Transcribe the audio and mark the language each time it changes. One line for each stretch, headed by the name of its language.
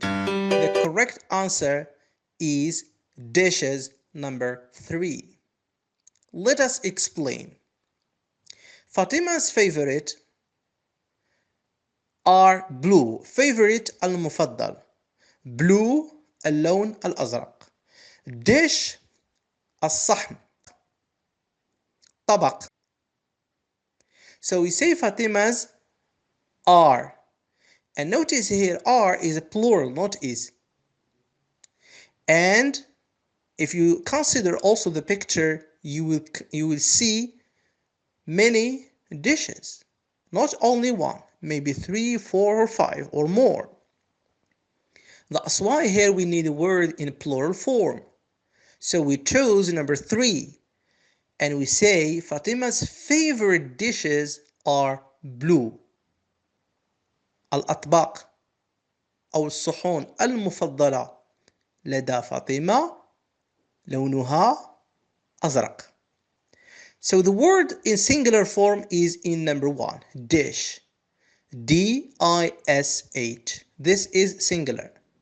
English: The correct answer is dishes, number 3. Let us explain. Fatima's favorite are blue. Favorite
Arabic: المفضل. Blue اللون الأزرق. Dish الصحن. طبق.
English: So we say Fatima's are. And notice here are is a plural, not is. And if you consider also the picture, you will see many dishes. Not only one, maybe 3, 4, or 5 or more. That's why here we need a word in plural form. So we chose number 3 and we say Fatima's favorite dishes are blue.
Arabic: الأطباق أو الصحون المفضلة لدى فاطمة لونها أزرق.
English: So the word in singular form is in number 1, dish. D-I-S-H. This is singular.